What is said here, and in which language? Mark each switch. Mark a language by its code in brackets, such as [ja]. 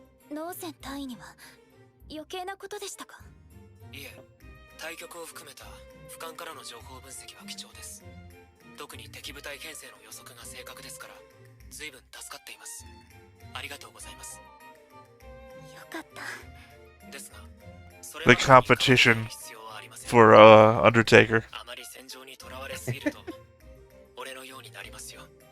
[ja] ノーセン隊員には余計なことでしたかいえ、対局を含めた俯瞰からの情報分析は貴重です。特に敵部隊編成の予測が正確ですから、随分助かっています。ありがとうございます。よかった。ですが、 [en] The competition for Undertaker. [ja] あまり戦場にとらわれすぎると俺のようになりますよ。